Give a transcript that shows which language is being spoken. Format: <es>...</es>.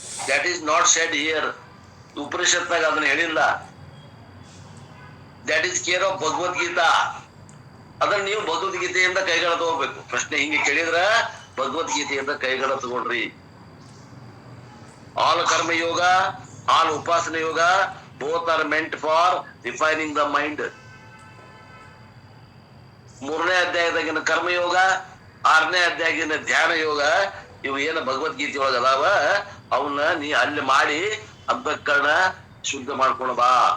<en>That is not said here.</en> <kn>ಉಪನಿಷತ್ನಾಗ ಅದನ್ನ ಹೇಳಿಲ್ಲ.</kn> <en>That is care of Bhagavad Gita.</en> <kn>ಅದನ್ನ ನೀವು ಭಗವದ್ಗೀತೆಯಿಂದ ಕೈಗಳ ತಗೋಬೇಕು. ಪ್ರಶ್ನೆ ಹಿಂಗೆ ಕೇಳಿದ್ರ ಭಗವದ್ಗೀತೆಯಿಂದ ಕೈಗಳ ತಗೊಳ್ರಿ.</kn> <en>All karma yoga, all upasana yoga, both are meant for refining the mind.</en> <kn>3ನೇ ಅಧ್ಯಾಯದಾಗಿನ ಕರ್ಮಯೋಗ, 6ನೇ ಅಧ್ಯಾಯಗಿನ ಧ್ಯಾನ ಯೋಗ, ಇವು ಏನು ಭಗವದ್ಗೀತೆ ಒಳಗ ಅದಾವ, ಅವನ್ನ ನೀ ಅಲ್ಲಿ ಮಾಡಿ ಅಂತಃಕರಣ ಶುದ್ಧ ಮಾಡ್ಕೊಂಡು ಬಾ.</kn>